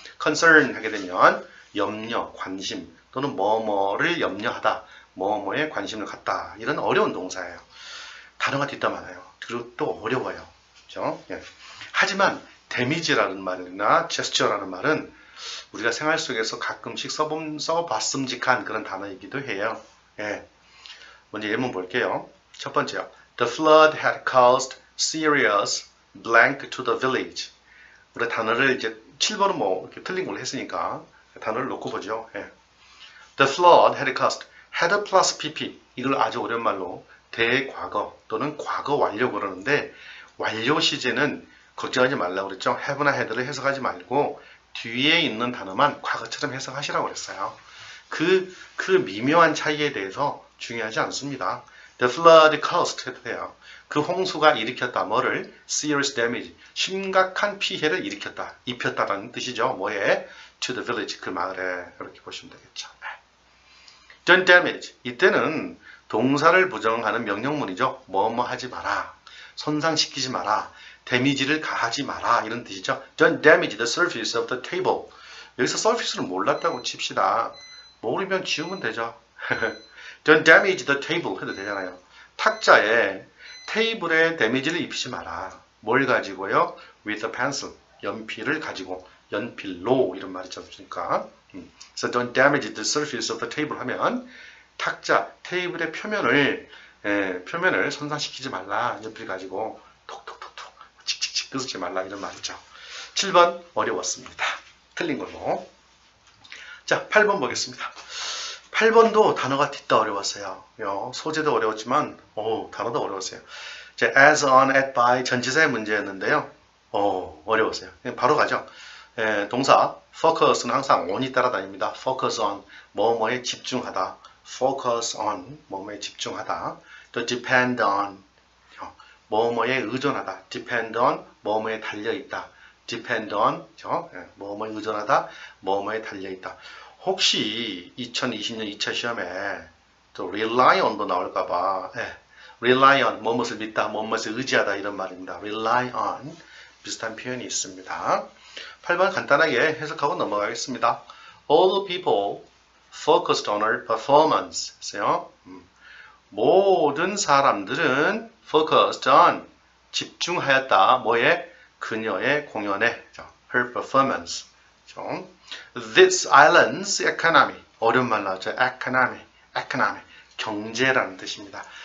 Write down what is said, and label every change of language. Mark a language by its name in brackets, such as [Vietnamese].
[Korean] concern 하게 되면 염려, 관심 또는 뭐뭐를 염려하다, 뭐뭐에 관심을 갖다 이런 어려운 동사예요. 단어가 뒤따 많아요. 그리고 또 어려워요. 그렇죠? 하지만 damage라는 말이나 gesture라는 말은 우리가 생활 속에서 가끔씩 써봤음직한 그런 단어이기도 해요. 먼저 예문 볼게요. 첫 번째요. [English] The flood had caused serious blank to the village. [Korean] 우리 단어를 이제 7번은 뭐 이렇게 틀린 걸로 했으니까 단어를 놓고 보죠. [English] The flood had caused, [Korean] had plus pp. 이걸 아주 어려운 말로 대과거 또는 과거 완료 그러는데 완료 시제는 걱정하지 말라고 그랬죠. have나 had를 해석하지 말고 뒤에 있는 단어만 과거처럼 해석하시라고 그랬어요. 그 미묘한 차이에 대해서 중요하지 않습니다. [English] The flood caused [Korean] 해도 돼요. 그 홍수가 일으켰다. 뭐를? [English] serious damage. [Korean] 심각한 피해를 일으켰다. 입혔다라는 뜻이죠. 뭐에? [English] to the village. [Korean] 그 마을에. 그렇게 보시면 되겠죠. [English] done damage. [Korean] 이때는 동사를 부정하는 명령문이죠. 뭐뭐 하지 마라. 손상시키지 마라. 데미지를 가하지 마라. 이런 뜻이죠. [English] done damage the surface of the table. [Korean] 여기서 surface를 몰랐다고 칩시다. 모르면 지우면 되죠. [English] done damage the table [Korean] 해도 되잖아요. 탁자에 테이블에 데미지를 입히지 마라. 뭘 가지고요? [English] with a pencil. [Korean] 연필을 가지고 연필로 이런 말이 있지 않습니까? 그래서 [English] don't damage the surface of the table [Korean] 하면 탁자, 테이블의 표면을 손상시키지 말라. 연필 가지고 톡톡톡톡 칙칙칙 끄지 말라 이런 말이죠. 7번 어려웠습니다. 틀린 걸로. 자, 8번 보겠습니다. 8번도 단어가 뒤따 어려웠어요. 소재도 어려웠지만 단어도 어려웠어요. 자, as, on, at, by 전치사의 문제였는데요. 어려웠어요. 바로 가죠. 동사 focus는 항상 on이 따라다닙니다. focus on 뭐뭐에 집중하다. focus on 뭐뭐에 집중하다. 또 depend on 뭐뭐에 의존하다. depend on 뭐뭐에 달려있다. depend on 뭐뭐에 의존하다. 뭐뭐에 달려있다. 혹시 2020년 2차 시험에 또 rely on도 나올까봐 rely on 뭐뭇을 믿다, 뭐뭇을 의지하다 이런 말입니다. rely on 비슷한 표현이 있습니다. 8번 간단하게 해석하고 넘어가겠습니다. [English] All people focused on her performance. [Korean] 모든 사람들은 focused on 집중하였다. 뭐에? 그녀의 공연에 [English] her performance. This island's economy. [Korean] 어려운 말 나왔죠. [English] economy. [Korean] 경제라는 뜻입니다.